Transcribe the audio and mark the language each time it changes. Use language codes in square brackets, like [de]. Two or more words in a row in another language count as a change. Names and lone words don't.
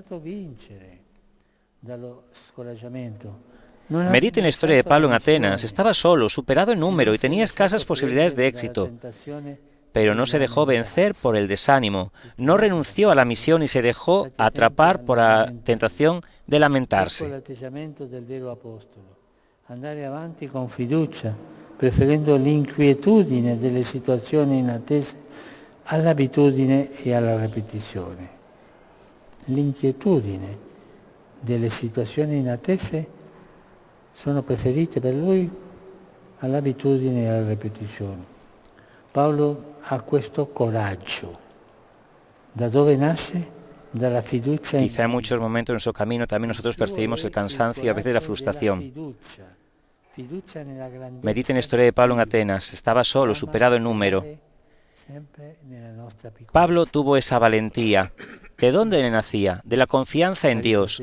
[es] Mediten la historia de Pablo en Atenas. Estaba solo, superado en número y tenía escasas posibilidades de éxito. Pero no se dejó vencer por el desánimo, no renunció a la misión y se dejó atrapar por la tentación de lamentarse. [it] Andare avanti con fiducia, preferendo l'inquietudine delle situazioni inattese all'abitudine e alla ripetizione. L'inquietudine delle situazioni inattese sono preferite per lui all'abitudine e alla ripetizione. Paolo ha questo coraggio. ¿Da dove nace? Dalla fiducia. [es] Quizá en muchos momentos de nuestro camino también nosotros percibimos el cansancio y a veces la frustración. Mediten la historia de Pablo en Atenas. Estaba solo, superado en número. Pablo tuvo esa valentía. ¿De dónde le nacía? De la confianza en Dios.